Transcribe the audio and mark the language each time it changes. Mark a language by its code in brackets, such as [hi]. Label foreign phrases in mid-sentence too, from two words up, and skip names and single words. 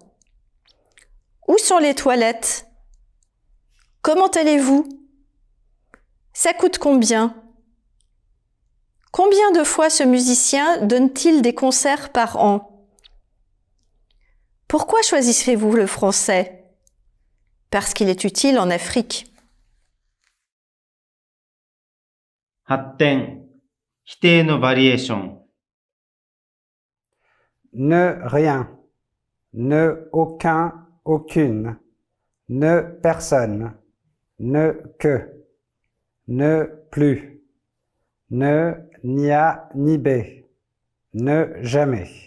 [fr] Où sont les toilettes? Comment allez-vous? Ça coûte combien? Combien de fois ce musicien donne-t-il des concerts par an? Pourquoi choisissez-vous le français? Parce qu'il est utile en Afrique. [ja] 発展。否定のバリエーション。 [fr] Ne rien. Ne aucun, aucune. Ne personne. Ne que. Ne plus. Ne ni A ni B. Ne jamais.